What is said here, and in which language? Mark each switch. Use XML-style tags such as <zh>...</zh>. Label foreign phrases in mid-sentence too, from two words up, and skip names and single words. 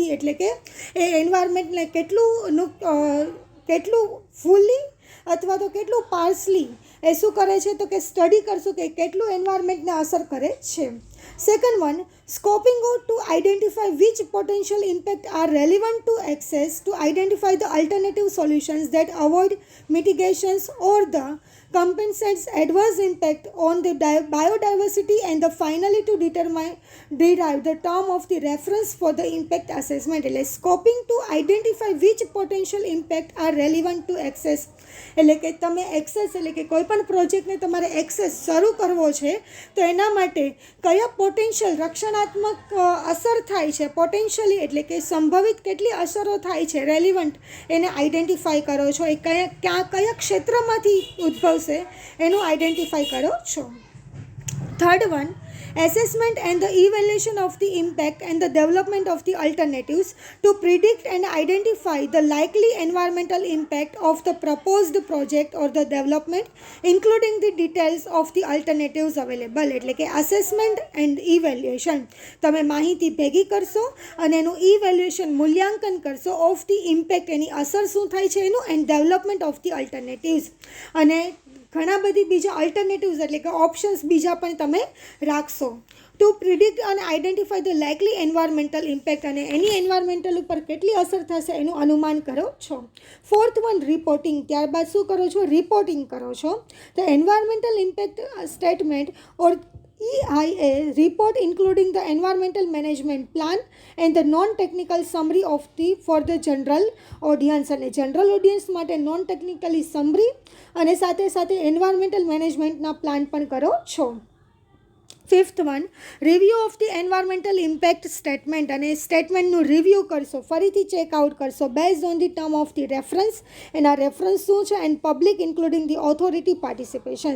<gu>એટલે કે એ એન્વાયરમેન્ટને કેટલું ફૂલ્લી અથવા તો કેટલું પાર્શલી એ શું કરે છે તો કે સ્ટડી કરશું કે કેટલું એન્વાયરમેન્ટને અસર કરે છે.</gu> <en>Second one, scoping out to identify which potential impact are relevant to access to identify the alternative solutions that avoid mitigations or the compensates adverse impact on the biodiversity and the finally to derive the term of the reference for the impact assessment. એટલે scoping to identify which potential impact are relevant to access,</en> <gu>એટલે કે તમે એક્સેસ એટલે કે કોઈ પણ પ્રોજેક્ટને તમારે એક્સેસ શરૂ કરવો છે તો એના માટે કયા પોટેન્શિયલ રક્ષણાત્મક અસર થાય છે, પોટેન્શિયલી એટલે કે સંભવિત કેટલી અસરો થાય છે, રેલિવન્ટ એને આઈડેન્ટિફાઈ કરો છો, એ કયા ક્ષેત્રમાંથી ઉદ્ભવશે એનું આઈડેન્ટિફાઈ કરો છો.</gu> <en>third one, assessment and the evaluation of the impact and the development of the alternatives to predict and identify the likely environmental impact of the proposed project or the development, including the details of the alternatives available.</en> <gu>એટલે કે</gu> <en>assessment and evaluation,</en> <gu>તમે માહિતી ભેગી કરશો અને એનું ઇવેલ્યુએશન મૂલ્યાંકન કરશો</gu> <en>of the impact,</en> <gu>એની અસર શું થાય છે એનું,</gu> <en>and development of the alternatives,</en> <gu>અને ઘણા બધી બીજા અલ્ટરનેટિવ્સ એટલે કે ઓપ્શન્સ બીજા પણ તમે રાખશો.</gu> <en>to predict</en> <gu>અને</gu> <en>identify the likely environmental impact,</en> <gu>અને એની એન્વાયરમેન્ટલ ઉપર કેટલી અસર થશે એનું અનુમાન કરો છો.</gu> <en>fourth one,</en> <gu>રિપોર્ટિંગ, ત્યારબાદ શું કરો છો, રિપોર્ટિંગ કરો છો.</gu> <en>the environmental impact statement or EIA report including the environmental management plan and the non-technical summary of the for the general audience,</en> <gu>અને</gu> <en>general audience</en> <gu>માટે</gu> <en>non technically summary</en> <gu>અને સાથે સાથે એન્વાયરમેન્ટલ મેનેજમેન્ટના પ્લાન પણ કરો છો.</gu> <en>fifth one, review of the environmental impact statement,</en> <gu>અને સ્ટેટમેન્ટનું રિવ્યૂ કરશો, ફરીથી ચેકઆઉટ કરશો</gu> <en>based on the term of the reference,</en> <gu>એના રેફરન્સ શું છે,</gu> <en>and public including the authority participations.</en>